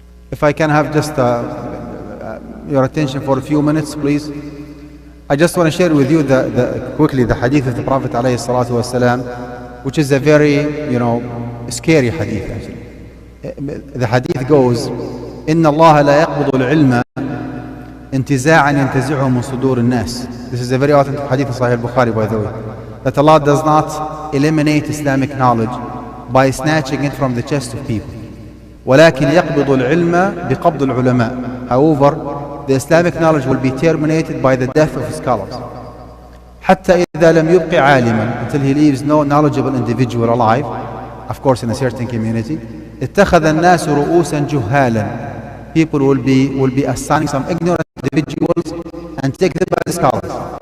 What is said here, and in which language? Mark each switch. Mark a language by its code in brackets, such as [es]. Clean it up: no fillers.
[en] If I can have just your attention for a few minutes, please. I just want to share with you quickly the hadith of the Prophet alayhi salatu wassalam which is a very, scary hadith actually. The hadith goes, [ar] إن الله لا يقبض العلم انتزاعا ينتزعه من صدور الناس. [en] This is a very authentic hadith of Sahih al-Bukhari, by the way. That Allah does not eliminate Islamic knowledge by snatching it from the chest of people. [ar] ولكن يقبض العلم بقبض العلماء. [en] However, the Islamic knowledge will be terminated by the death of scholars. [ar] حتى إذا لم يبق عالما, [en] until he leaves no knowledgeable individual alive, of course in a certain community. [ar] اتخذ الناس رؤوسا جهالا. [en] People will be assigning some ignorant individuals and take them by the scholars.